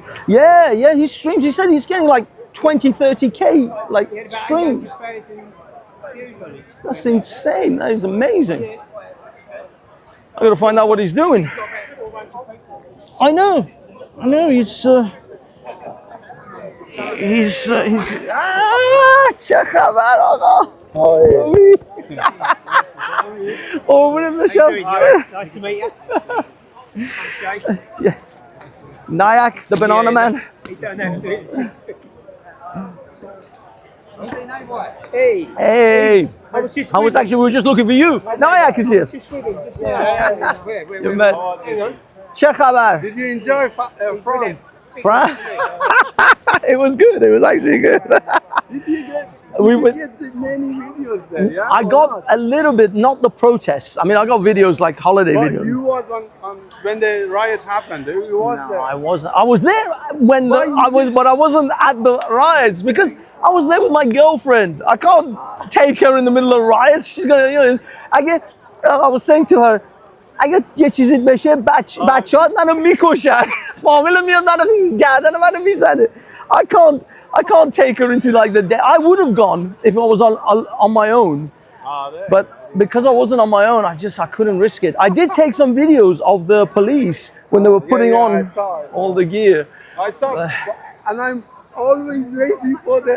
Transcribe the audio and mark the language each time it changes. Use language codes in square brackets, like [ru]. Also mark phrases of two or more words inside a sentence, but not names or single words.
[en] Yeah, he streams. He said he's getting like 20, 30K like He had about streams. 800,000 views on his. That's insane. That is amazing. I gotta find out what he's doing. Got about 400 people. I know. He's [fa] چه خبر آقا قربونت [en] How [fa] بشم [en] you doing? You all right? Nice to meet you. I'm Jay. Nyack, the banana man. He don't have to. Hey. Hey, I was just I was actually, we were just looking for you. Nyack is here. just with him just now. You met. [fa] چه خبر? [en] Did you enjoy France? France? It was good. It was actually good. Did you get, We did went- you get many videos there? Yeah? I got a little bit, not the protests. I mean, I got videos like holiday But videos. you was on when the riot happened. You was No, there. I wasn't. I was there when Why you but I wasn't at the riots because I was there with my girlfriend. I can't take her in the middle of riots. She's gonna, I was saying to her, [fa] اگه یه چیزی بشه بچه‌هات منو میکشن فامیل میاد منو گردن منو میزنه [en] I can't take her into like the day. I would have gone if I was on my own, but because I wasn't on my own, I couldn't risk it. I did take some videos of the police when they were putting I on saw it. all the gear. I saw, and I'm always waiting for the,